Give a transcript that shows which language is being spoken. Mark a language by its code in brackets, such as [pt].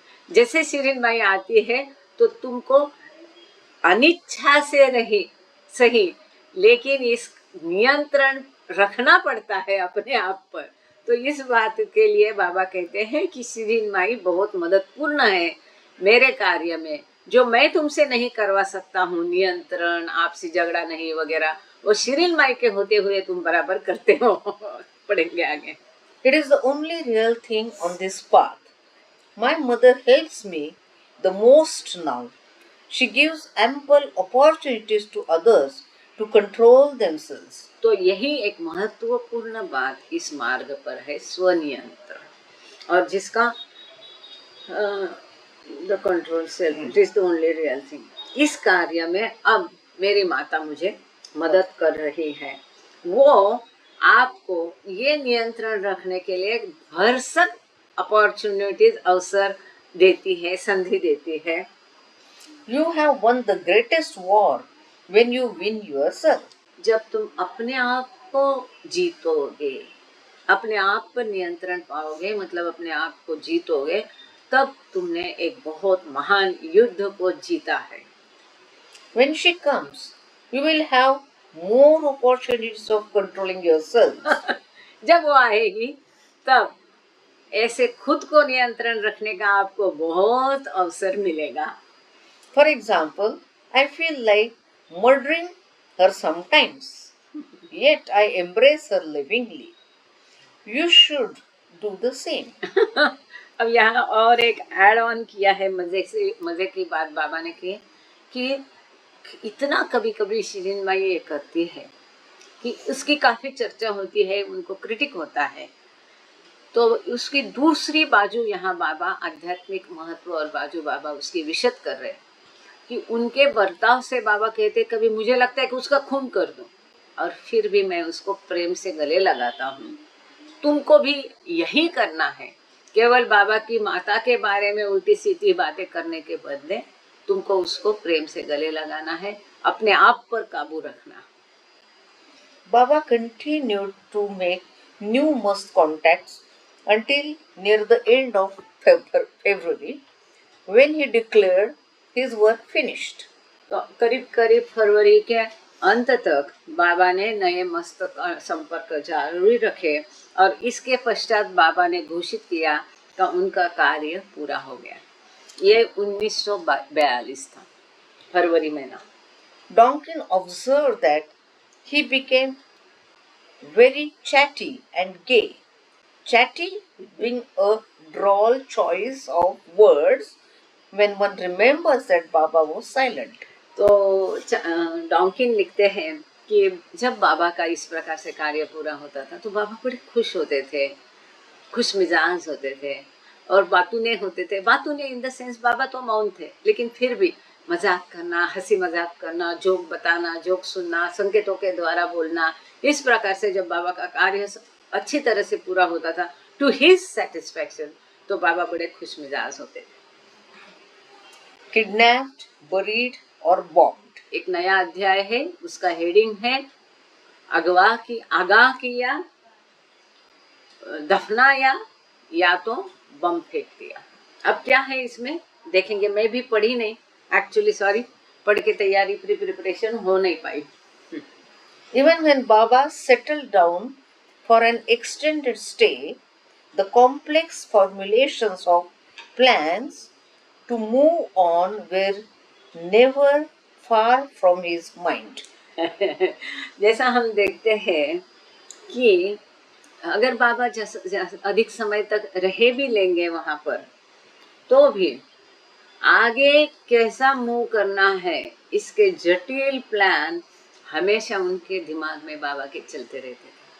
[hi] जैसे शिरीन माई आती है तो तुमको अनिच्छा से नहीं सही, लेकिन इस नियंत्रण रखना पड़ता है अपने आप पर। तो इस बात के लिए बाबा कहते हैं कि शिरीन माई बहुत मददपूर्ण है मेरे कार्य में, जो मैं तुमसे नहीं करवा सकता हूँ, नियंत्रण, आपसी झगड़ा नहीं वगैरह, वो शिरीन माई के होते हुए तुम बराबर करते हो। पढ़ेंगे आगे। [en] It is the only real thing on this path. My mother helps me the most now. She gives ample opportunities to others to control themselves. [hi] तो यही एक महत्वपूर्ण बात इस मार्ग पर है, स्वनियंत्रण, और जिसका [en] The control self, it is the only real thing. [hi] इस कार्य में अब मेरी माता मुझे मदद कर रही है, वो आपको ये नियंत्रण रखने के लिए भरसक अपॉर्चुनिटीज, अवसर देती है, संधि देती है। [en] You have won the greatest war when you win yourself. [hi] जब तुम अपने आप को जीतोगे, अपने आप पर नियंत्रण पाओगे, मतलब अपने आप को जीतोगे, तब तुमने एक बहुत महान युद्ध को जीता है। [en] When she comes, you will have more opportunities of controlling yourself. [hi] जब वो आएगी तब ऐसे खुद को नियंत्रण रखने का आपको बहुत अवसर मिलेगा। [en] For example, I feel like murdering her sometimes, yet I embrace her lovingly. You should do the same. [hi] अब यहाँ और एक ऐड ऑन किया है, मजे की बात बाबा ने की कि इतना कभी कभी शिरीन माई ये करती है कि उसकी काफी चर्चा होती है, उनको क्रिटिक होता है तो उसकी दूसरी बाजू यहाँ बाबा आध्यात्मिक महत्व और बाजू बाबा उसकी विशद कर रहे हैं कि उनके बर्ताव से बाबा कहते कभी मुझे लगता है कि उसका खून कर दूं और फिर भी मैं उसको प्रेम से गले लगाता हूँ। तुमको भी यही करना है। केवल बाबा की माता के बारे में उल्टी सीधी बातें करने के बदले तुमको उसको प्रेम से गले लगाना है, अपने आप पर काबू रखना। [en] Baba continued to make numerous contacts until near the end of February, when he declared his work finished. [hi] तो करीब करीब फरवरी के अंत तक बाबा ने नए मस्तक संपर्क जारी रखे और इसके पश्चात बाबा ने घोषित किया कि उनका कार्य पूरा हो गया। ये 1942 था, फरवरी महीना। [en] Donkin observed that he became very chatty and gay. Chatty being a droll choice of words when one remembers that Baba was silent. [hi] तो डॉन्किन लिखते हैं कि जब बाबा का इस प्रकार से कार्य पूरा होता था तो बाबा बड़े खुश होते थे, खुश मिजाज होते थे और बातूने होते थे। बातूने [en] in the sense [hi] बाबा तो मौन थे, लेकिन फिर भी मजाक करना, हंसी मजाक करना, जोक बताना, जोक सुनना, संकेतों के द्वारा बोलना, इस प्रकार से जब बाबा का कार्य अच्छी तरह से पूरा होता था [en] to his satisfaction, [hi] तो बाबा बड़े खुश मिजाज होते थे। [en] Kidnapped, buried [hi] और [en] bombed. [hi] एक नया अध्याय है, उसका हेडिंग है आगाह किया, दफनाया या तो बम फेंक दिया। अब क्या है इसमें देखेंगे। मैं भी पढ़ी नहीं एक्चुअली, सॉरी, पढ़ के तैयारी प्रिपरेशन हो नहीं पाई। [en] Even when Baba settled down for an extended stay, the complex formulations of plans to move on were never far from his mind. [hi] जैसा हम देखते हैं कि अगर बाबा अधिक समय तक रहे भी लेंगे वहां पर, तो भी आगे कैसा मूव करना है इसके जटिल प्लान हमेशा उनके दिमाग में बाबा के चलते रहते थे।